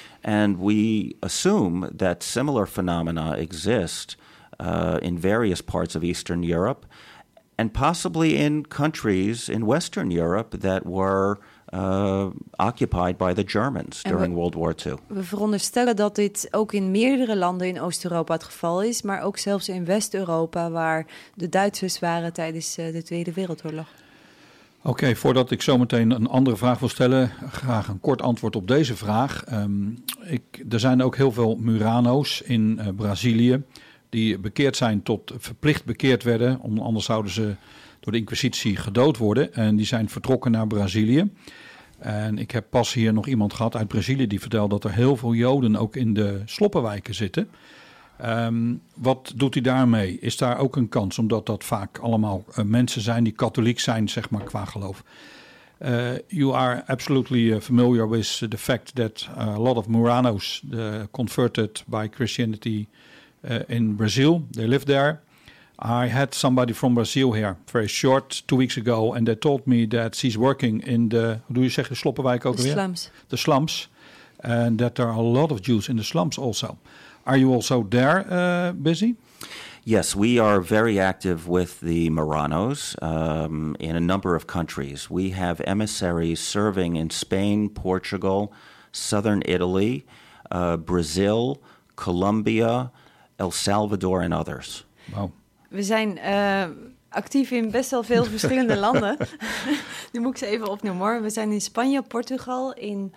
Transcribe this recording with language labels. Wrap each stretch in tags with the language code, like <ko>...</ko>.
<en>And we assume that similar phenomena exist in various parts of Eastern Europe and possibly in countries in Western Europe that were occupied by the Germans during World War II.</en> <nl>We veronderstellen dat dit ook in meerdere landen in Oost-Europa het geval is, maar ook zelfs in West-Europa waar de Duitsers waren tijdens de Tweede Wereldoorlog. Oké, voordat ik zometeen een andere vraag wil stellen, graag een kort antwoord op deze vraag. Er zijn ook heel veel Murano's in Brazilië die bekeerd zijn tot verplicht bekeerd werden, anders zouden ze door de Inquisitie gedood worden en die zijn vertrokken naar Brazilië. En ik heb pas hier nog iemand gehad uit Brazilië die vertelt dat er heel veel Joden ook in de sloppenwijken zitten. Wat doet hij daarmee? Is daar ook een kans, omdat dat vaak allemaal mensen zijn die katholiek zijn, zeg maar, qua geloof?</nl> <en>You are absolutely familiar with the fact that a lot of Muranos converted by Christianity in Brazil, they live there. I had somebody from Brazil here very short 2 weeks ago, and they told me that she's working in the,</en> <nl>hoe doe je zeggen, sloppenwijk ook weer?</nl> <en>The slums. The slums, and that there are a lot of Jews in the slums also. Are you also there busy? Yes, we are very active with the Muranos in a number of countries. We have emissaries serving in Spain, Portugal, southern Italy, Brazil, Colombia, El Salvador, and others. Wow.</en> <nl>We zijn actief in best wel veel verschillende landen. Die moet ik ze even opnoemen hoor. We zijn in Spanje, Portugal, in</nl>